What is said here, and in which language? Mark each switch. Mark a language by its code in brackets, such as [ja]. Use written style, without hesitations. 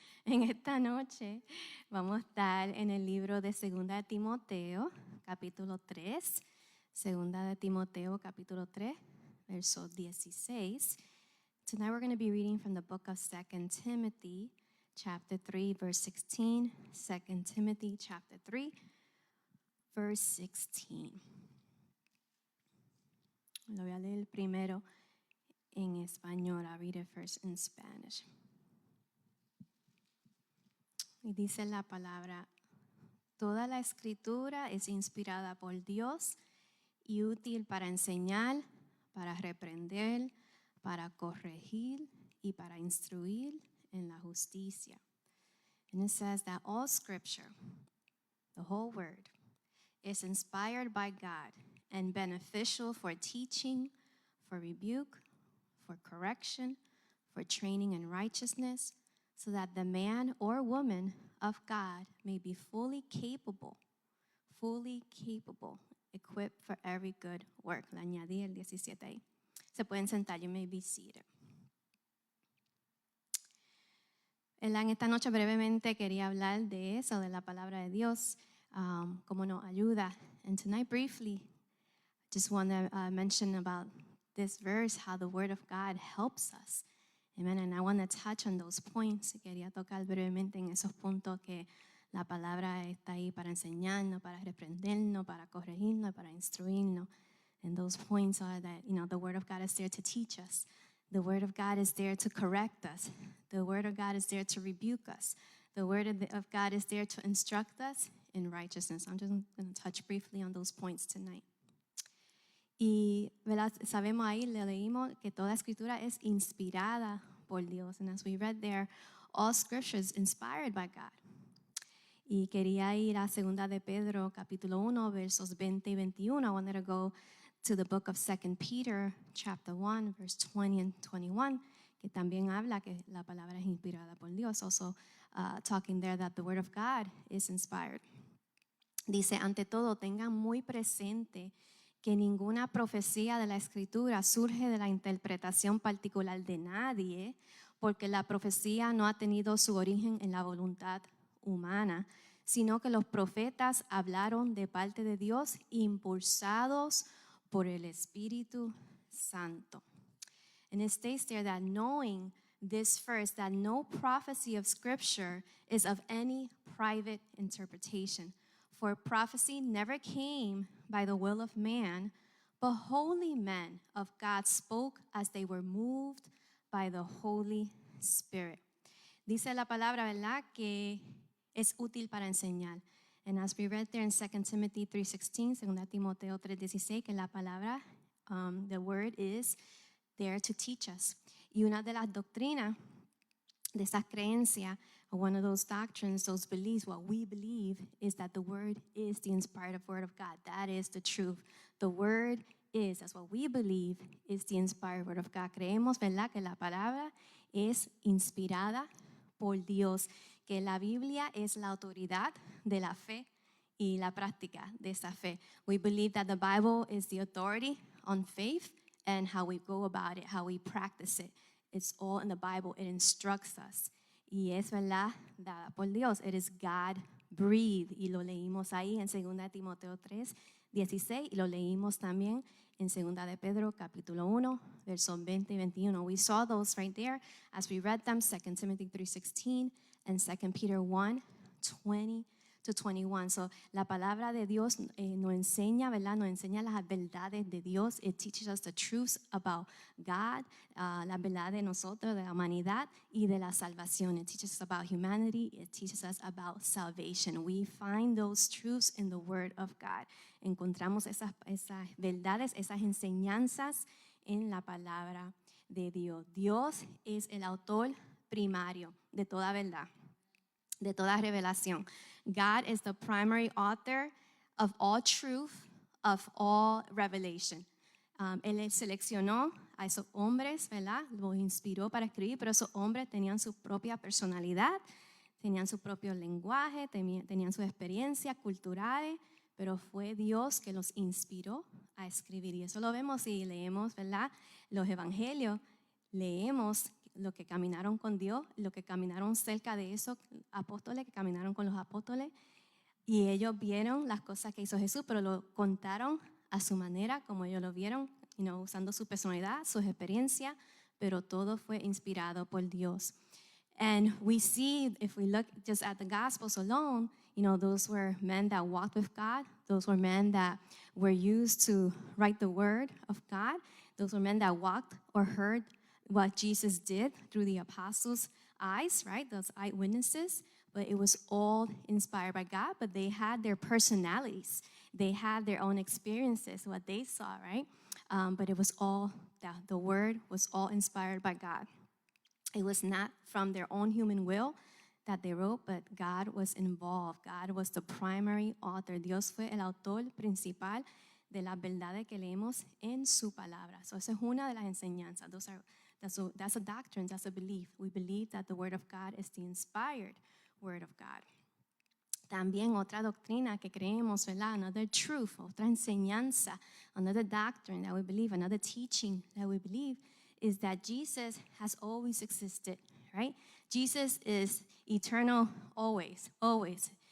[es] En esta noche vamos a estar en el libro de Segunda de Timoteo, capítulo 3. Segunda de Timoteo, capítulo 3, verso 16. [en] Tonight we're going to be reading from the book of 2 Timothy, chapter 3, verse 16. 2 Timothy, chapter 3, verse 16. [es] Lo voy a leer primero en español. [en] I'll read it first in Spanish. [es] Y dice la palabra: toda la escritura es inspirada por Dios y útil para enseñar, para reprender, para corregir y para instruir en la justicia. [en] And it says that all scripture, the whole word, is inspired by God and beneficial for teaching, for rebuke, for correction, for training in righteousness, so that the man or woman of God may be fully capable, equipped for every good work. [es] Le añadí el 17 ahí. Se pueden sentar, [en] you may be seated. [es] En esta noche brevemente quería hablar de eso, de la palabra de Dios, cómo nos ayuda. [en] And tonight briefly, just want to mention about this verse, how the word of God helps us. Amen. And I want to touch on those points. [es] Quería tocar brevemente en esos puntos que la palabra está ahí para enseñarnos, para reprendernos, para corregirnos, para instruirnos. [en] And those points are that, the word of God is there to teach us. The word of God is there to correct us. The word of God is there to rebuke us. The word of God is there to instruct us in righteousness. I'm just going to touch briefly on those points tonight. [es] Y ¿verdad? Sabemos ahí, le leímos que toda escritura es inspirada por Dios. [en] And as we read there, all scripture is inspired by God. [es] Y quería ir a 2 de Pedro, capítulo 1, versos 20 y 21. [en] I wanted to go to the book of 2 Peter, chapter 1, verse 20 and 21, [es] que también habla que la palabra es inspirada por Dios. [en] Also talking there that the word of God is inspired. [es] Dice, ante todo, tengan muy presente que ninguna profecía de la Escritura surge de la interpretación particular de nadie, porque la profecía no ha tenido su origen en la voluntad humana, sino que los profetas hablaron de parte de Dios impulsados por el Espíritu Santo. [en] And it states there that knowing this first, that no prophecy of Scripture is of any private interpretation. For prophecy never came by the will of man, but holy men of God spoke as they were moved by the Holy Spirit. [es] Dice la palabra, ¿verdad?, que es útil para enseñar. [en] And as we read there in 2 Timothy 3:16, 2 Timoteo 3:16, [es] que la palabra, [en] the word is there to teach us. [es] Y una de las doctrinas de esas creencias, [en] one of those doctrines, those beliefs, what we believe is that the word is the inspired word of God. That is the truth. The word is, that's what we believe, is the inspired word of God. [es] Creemos, ¿verdad?, que la palabra es inspirada por Dios, que la Biblia es la autoridad de la fe y la práctica de esa fe. [en] We believe that the Bible is the authority on faith and how we go about it, how we practice it. It's all in the Bible. It instructs us. [es] Y es verdad dada por Dios. [en] It is God-breathed. [es] Y lo leímos ahí en 2 Timoteo 3:16. Y lo leímos también en 2 de Pedro, capítulo 1, versos 20 y 21. [en] We saw those right there as we read them, 2 Timothy 3:16 and 2 Peter 1:20 to 21. [es] So, la palabra de Dios nos enseña, ¿verdad? Nos enseña las verdades de Dios. [en] It teaches us the truths about God, [es] la verdad de nosotros, de la humanidad y de la salvación. [en] It teaches us about humanity. It teaches us about salvation. We find those truths in the Word of God. [es] Encontramos esas verdades, esas enseñanzas en la palabra de Dios. Dios es el autor primario de toda verdad, de toda revelación. [en] God is the primary author of all truth, of all revelation. [es] Él seleccionó a esos hombres, ¿verdad? Los inspiró para escribir, pero esos hombres tenían su propia personalidad, tenían su propio lenguaje, tenían sus experiencias culturales, pero fue Dios que los inspiró a escribir. Y eso lo vemos si leemos, ¿verdad?, los evangelios. Leemos los que caminaron con Dios, los que caminaron cerca de esos apóstoles, que caminaron con los apóstoles, y ellos vieron las cosas que hizo Jesús, pero lo contaron a su manera, como ellos lo vieron, usando su personalidad, sus experiencias, pero todo fue inspirado por Dios. [en] And we see, if we look just at the Gospels alone, those were men that walked with God. Those were men that were used to write the word of God. Those were men that walked or heard what Jesus did through the apostles' eyes, right? Those eyewitnesses. But it was all inspired by God, but they had their personalities. They had their own experiences, what they saw, right? But it was all, the word was all inspired by God. It was not from their own human will that they wrote, but God was involved. God was the primary author. [es] Dios fue el autor principal de las verdades que leemos en su palabra. So esa es una de las enseñanzas. [en] That's a doctrine, that's a belief. We believe that the word of God is the inspired word of God. [es] También otra doctrina que creemos, ¿verdad? [en] Another truth, [es] otra enseñanza, [en] another doctrine that we believe, another teaching that we believe is that Jesus has always existed, right? Jesus is eternal always, always.